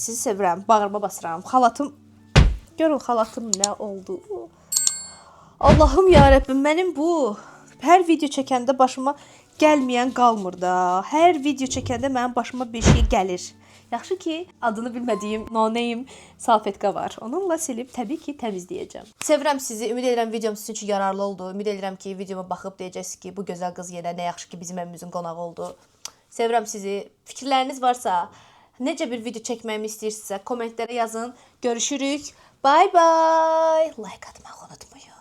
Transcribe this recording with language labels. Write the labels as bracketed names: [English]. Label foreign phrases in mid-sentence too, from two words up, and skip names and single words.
[Azerbaijani] Sizi sevirəm. Bağırma basıram. Xalatım. Görün xalatım nə oldu. Allahım ya Rəbbim, mənim bu hər video çəkəndə başıma gəlməyən qalmır da. Hər video çəkəndə mənim başıma bir şey gəlir. Yaxşı ki, adını bilmədiyim [English] no name [Azerbaijani] salfetka var. Onunla silib təbii ki, təmizləyəcəm. Sevirəm sizi. Ümid edirəm videom sizin üçün yararlı oldu. Ümid edirəm ki, videoma baxıb deyəcəksiniz ki, bu gözəl qız yenə nə yaxşı ki, bizim evimizin qonağı oldu. Sevirəm sizi. Fikirləriniz varsa, necə bir video çəkməyimi istəyirsinizsə, kommentlərə yazın. Görüşürük. [English] Bye bye. [Azerbaijani] Like atmağı unutmayın.